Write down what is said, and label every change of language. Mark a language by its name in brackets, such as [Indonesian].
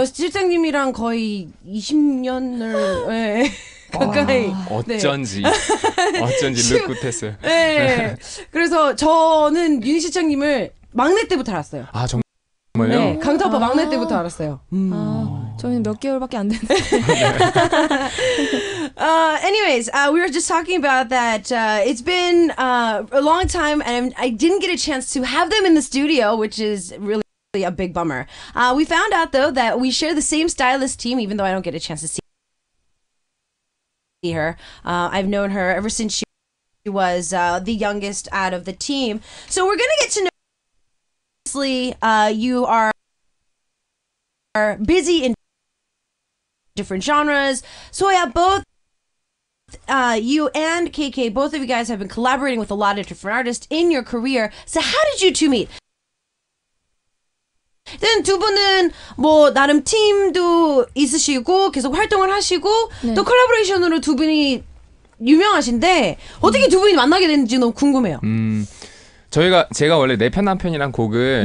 [Korean] 저 실장님이랑 거의 20년을, 네. 가까이. 어쩐지 르굿했어요. 네. 그래서 저는 윤희 실장님을 막내 때부터 알았어요. 아, 정말요? 네. 강타 오빠 막내 때부터 알았어요. 저희는 몇 개월밖에 안 됐는데. [English] Anyways, we were just talking about that. It's been a long time, and I didn't get a chance to have them in the studio, which is really a big bummer. We found out, though, that we share the same stylist team, even though I don't get a chance to see her. I've known her ever since she was the youngest out of the team. So we're going to get to know. Obviously, you are busy in different genres. Soya, both you and KK, both of you guys have been collaborating with a lot of different artists in your career. So how did you two meet? [Korean] Then 두 분은 뭐 나름 팀도 있으시고 계속 활동을 하시고 네. 또 콜라보레이션으로 두 분이 유명하신데 어떻게 두 분이 만나게 됐는지 너무 궁금해요. 제가 원래 내 편 한 편이란 곡을